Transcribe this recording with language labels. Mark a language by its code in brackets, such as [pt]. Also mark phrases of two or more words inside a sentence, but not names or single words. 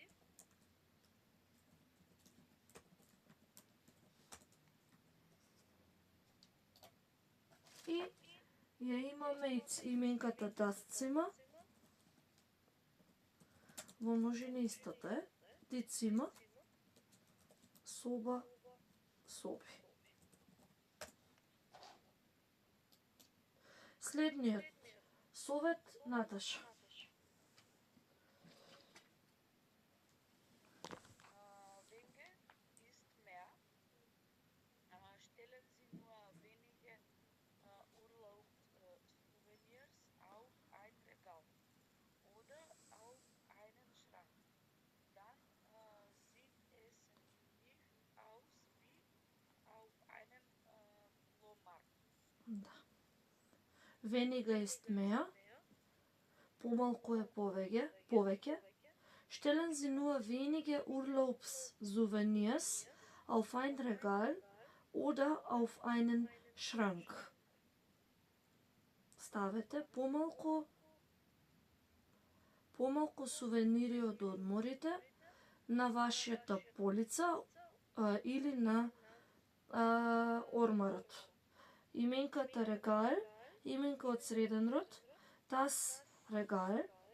[mk] И ја имаме и именката [de] das Zimmer, [mk] во множина истата е, [de] die Zimmer, [mk] соба, соби. Следниот совет, Наташа. [de] Weniger ist mehr. Stellen Sie nur wenige Urlaubssouvenirs auf ein Regal oder auf einen Schrank. Dann sieht es nicht aus wie auf einem Flohmarkt. Да. Weniger ist mehr. [mk] Помалку е повеќе. [de] Stellen Sie nur wenige Urlaubssouvenirs auf ein Regal oder auf einen Schrank. [mk] Ставете помалку сувенири од одморите на вашата полица или на ормарот. Именката Regal, именка од среден род, [de] das Regal.